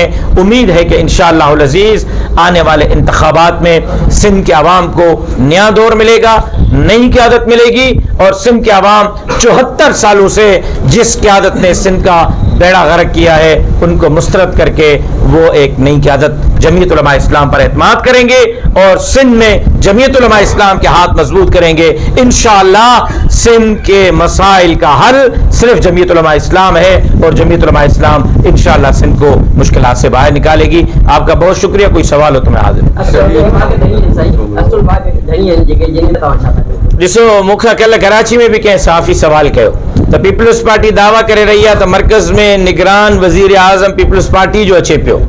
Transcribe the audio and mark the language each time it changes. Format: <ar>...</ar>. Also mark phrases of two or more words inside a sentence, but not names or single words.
<ur>امید ہے کہ انشاءاللہ العزیز آنے والے انتخابات میں سندھ کے عوام کو نیا دور ملے گا، نئی قیادت ملے گی، اور سندھ کے عوام 74 سالوں سے جس قیادت نے سندھ کا بیڑا غرق کیا ہے ان کو مسترد کر کے وہ ایک نئی قیادت جمعیت علماء اسلام پر اعتماد کریں گے اور سندھ میں جمعیت علماء اسلام کے ہاتھ مضبوط کریں گے. انشاءاللہ سندھ کے مسائل کا حل صرف جمعیت علماء اسلام ہے اور جمعیت علماء اسلام انشاءاللہ سندھ کو مشکلات سے باہر نکالے گی. آپ کا بہت شکریہ. کوئی سوال ہو تو میں حاضر</ur> <sd>ॾिसो मूंखां कल्ह कराची में भी कंहिं साफ़ी सवाल कयो त पीपल्स पार्टी दावा करे रही आहे त मर्कज़ में निगरान वज़ीर आज़म पीपल्स पार्टी जो अचे पियो.</sd>